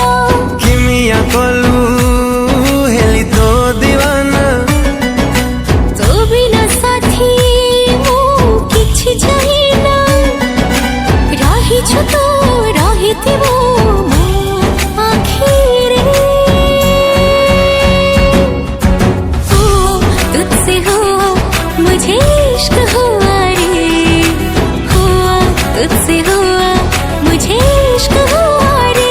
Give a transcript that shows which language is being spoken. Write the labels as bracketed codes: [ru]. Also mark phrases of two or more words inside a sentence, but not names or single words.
[or] କିମିଆ କଲୁ ହେଲି ତୋ ଦିୱାନା, ତୋ ବିନା ସାଥୀ ମୁଁ କିଛି ଚାହେଁନା, ରହିଛୁ ତ ରହିଥିବ ମୋ ଆଖିରେ। [hi] ओ तुझसे हुआ मुझे इश्क हुआ रे, हुआ तुझसे हुआ मुझे इश्क हुआ रे।